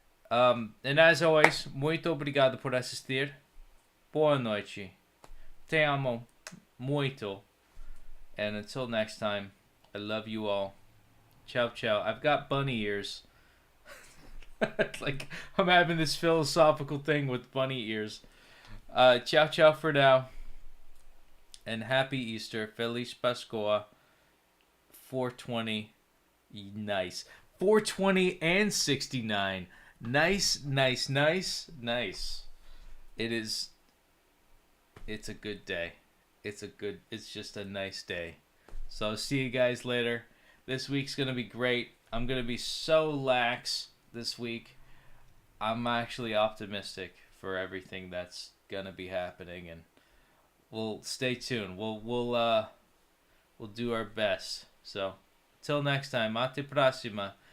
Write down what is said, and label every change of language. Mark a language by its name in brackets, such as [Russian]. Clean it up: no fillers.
[English] And as always, [Portuguese] muito obrigado por assistir. Boa noite. Te amo muito. [English] And until next time, I love you all. Ciao, ciao. I've got bunny ears. Like, I'm having this philosophical thing with bunny ears. Ciao, ciao for now. And happy Easter. [Portuguese] Feliz Páscoa. 420. Nice. [English] 420 and 69. Nice, nice, nice, nice. It's a good day. It's just a nice day. So I'll see you guys later. This week's going to be great. I'm going to be so lax this week. I'm actually optimistic for everything that's going to be happening, and we'll stay tuned. We'll do our best. So, till next time, [Portuguese] até próxima.